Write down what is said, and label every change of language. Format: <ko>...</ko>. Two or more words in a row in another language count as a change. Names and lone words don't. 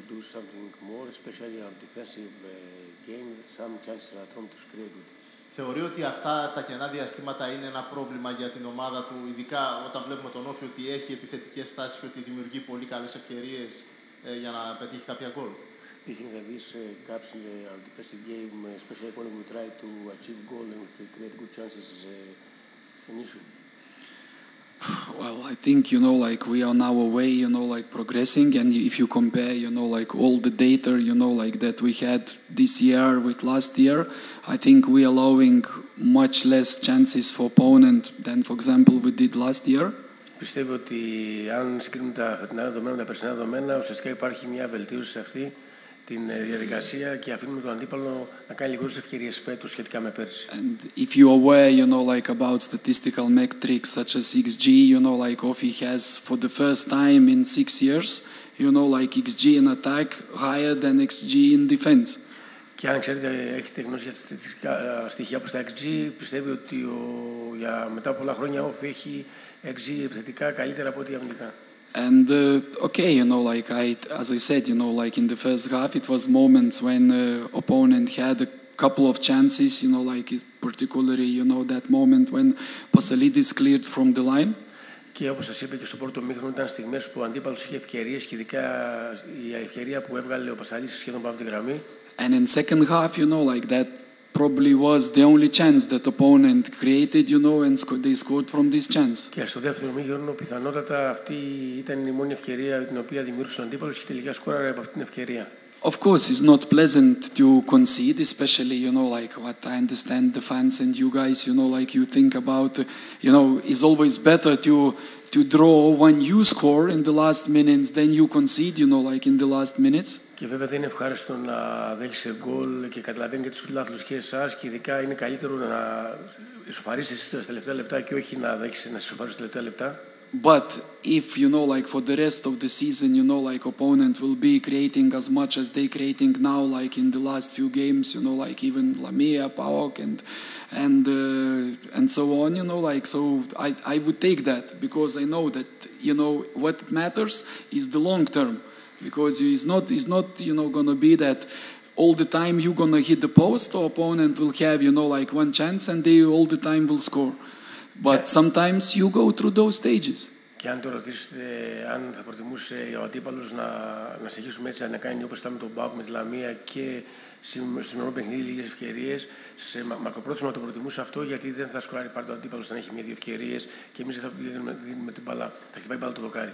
<el>Θεωρεί ότι αυτά τα κενά διαστήματα είναι ένα πρόβλημα για την ομάδα του, ειδικά όταν βλέπουμε τον ΟΦΗ ότι έχει επιθετικές στάσεις και ότι δημιουργεί πολύ καλές ευκαιρίες για να πετύχει κάποια γκολ.</el> <en>Do you think that these gaps in the defensive game, especially when we try to achieve goal and create good chances, is an issue? Well, I think, you know, like we are now away, you know, like progressing, and if you compare, you know, like all the data, you know, like that we had this year with last year, I think we are allowing much less chances for opponent than, for example, we did last year.</en> <el>Πιστεύω ότι αν συγκρίνουμε τα φετινά δεδομένα, τα περσινά δεδομένα, ουσιαστικά υπάρχει μια βελτίωση σε αυτή την διαδικασία και αφήνουμε τον αντίπαλο να κάνει λιγότερες ευκαιρίες φέτος σχετικά με πέρσι.</el> <en>And if you are aware, you know, like about statistical metrics such as XG, you know, like ΟΦΗ has for the first time in 6 years, you know, like XG in attack higher than XG in defense.</en> <el>Και αν ξέρετε, έχετε γνώση για στατιστικά στοιχεία όπως τα XG, πιστεύει ότι για μετά από πολλά χρόνια ΟΦΗ έχει XG επιθετικά καλύτερα από ό,τι αμυντικά.</el> <en>And okay, you know, like as I said, you know, like in the first half, it was moments when opponent had a couple of chances, you know, like particularly, you know, that moment when Pasalidis cleared from the line.</en> <el>Και όπως σας είπα και στο πρώτο μήχρονο, ήταν στιγμές που ο αντίπαλος είχε ευκαιρίες και ειδικά η ευκαιρία που έβγαλε ο Πασαλίδης σχεδόν πάνω από τη γραμμή.</el> <en>And in second half, you know, like that probably was the only chance that opponent created, you know, and they scored from this chance.</en> <el>Και στο δεύτερο μήχρονο, πιθανότατα αυτή ήταν η μόνη ευκαιρία την οποία δημιούργησε ο αντίπαλος και τελικά σκόραρε από αυτή την ευκαιρία.</el> <en>Of course, it's not pleasant to concede, especially, you know, like what I understand the fans and you guys, you know, like you think about, you know, it's always better to draw when you score in the last minutes than you concede, you know, like in the last minutes.</en> <el>Και βέβαια δεν είναι ευχάριστο να δέχεσαι γκολ και καταλαβαίνει και τους φιλάθλους και εσάς και ειδικά είναι καλύτερο να ισοφαρίσετε εσείς στα τελευταία λεπτά και όχι να δέχεσαι να ισοφαρίσετε στα τελευταία λεπτά.</el> <en>But if, you know, like for the rest of the season, you know, like opponent will be creating as much as they creating now, like in the last few games, you know, like even Lamia, PAOK and so on, you know, like, so I would take that because I know that, you know, what matters is the long term. Because it's not, you know, gonna be that all the time you're gonna hit the post or opponent will have, you know, like one chance and they all the time will score. But sometimes you go through those stages.</en> <el>Και αν το ρωτήσετε αν θα προτιμούσε ο αντίπαλος να συνεχίσουμε έτσι, να κάνει όπως ήταν με τον ΠΑΟΚ, με τη Λαμία και στο νερό παιχνίδι λίγες ευκαιρίες, σε μακροπρόθεσμα το προτιμούσε αυτό γιατί δεν θα σκοράρει πάντα ο αντίπαλος όταν έχει μία-δύο ευκαιρίες και εμείς δεν θα δίνουμε την μπάλα, θα χτυπάει μπάλα το δοκάρι.</el>